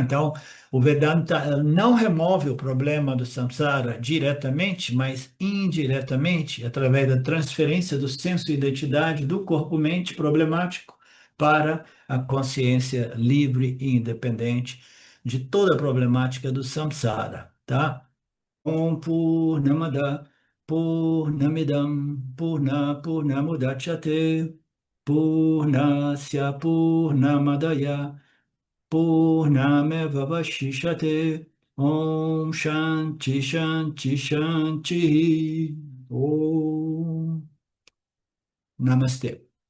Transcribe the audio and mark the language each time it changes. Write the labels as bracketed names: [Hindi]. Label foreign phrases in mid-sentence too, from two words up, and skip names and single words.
[Portuguese] Então, o Vedanta não remove o problema do samsara diretamente, mas indiretamente, através da transferência do senso de identidade do corpo-mente problemático para a consciência livre e independente de toda a problemática do samsara, tá? [Sanskrit] ॐ पूर्णमदः पूर्णमिदं पूर्णमुदच्यते पूर्णस्य पूर्णमादाय पूर्णमेवावशिष्यते ॐ शान्तिः शान्तिः शान्तिः ॐ नमस्ते.